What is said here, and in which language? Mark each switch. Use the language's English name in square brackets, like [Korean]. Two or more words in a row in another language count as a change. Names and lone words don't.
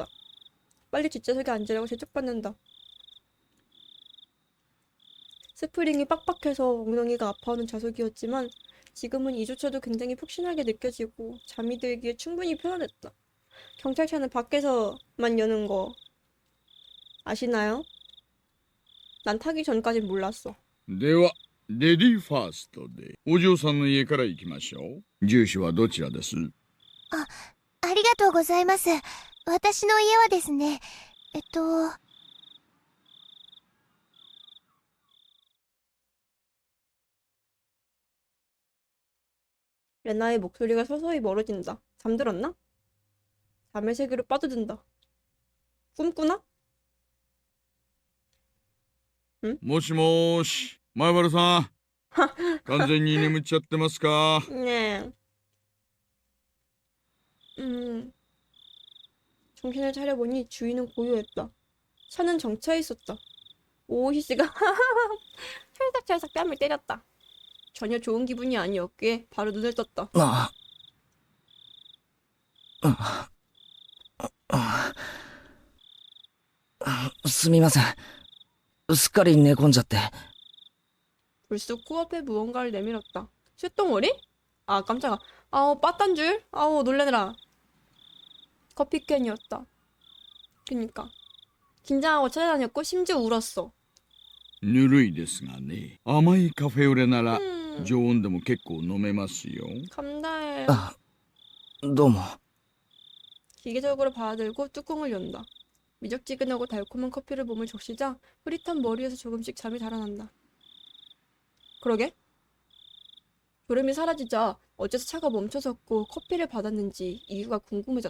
[Korean] 빨리 뒷좌석에 앉으라고 재촉받는다. 스프링이 빡빡해서 엉덩이가 아파하는 좌석이었지만 지금은 이조차도 굉장히 푹신하게 느껴지고 잠이 들기에 충분히 편안했다. 경찰차는 밖에서만 여는 거 아시나요? 난 타기 전까진 몰랐어. [Japanese] ではレディーファーストでお嬢さんの家から行きましょう。住所はどちらです？ありがとうございます。私の家はですね、 [Korean] 레나의 목소리가 서서히 멀어진다. 잠들었나? 잠의 세계로 빠져든다. 꿈꾸나? [Japanese] もしもーし、前原さん。完全に眠っちゃってますか？ [Korean] 네. 정신을 차려보니 주인은 고요했다. 차는 정차해 있었다. 오호시 씨가 찰싹찰싹 뺨을 때렸다. 전혀 좋은 기분이 아니었기에 바로 눈을 떴다. [Japanese] すみません。すっかり寝込んじゃって。 [Korean] 불쑥 코앞에 무언가를 내밀었다. 쇳덩어리? 아 깜짝아. 아우 빠딴 줄? 아우 놀래느라. 커피캔이었다. 그니까 긴장하고 찾아다녔고 심지어 울었어. [Japanese] ぬるいですがね。甘いカフェオレなら 음, 常温でも結構飲めますよ。 [Korean] 감사해. [Japanese] あ、どうも。 [Korean] 기계적으로 받아들고 뚜껑을 연다. 미적지근하고 달콤한 커피를 몸을 적시자 흐릿한 머리에서 조금씩 잠이 달아난다. 그러게? 졸음이 사라지자 어째서 차가 멈춰섰고 커피를 받았는지 이유가 궁금해졌다.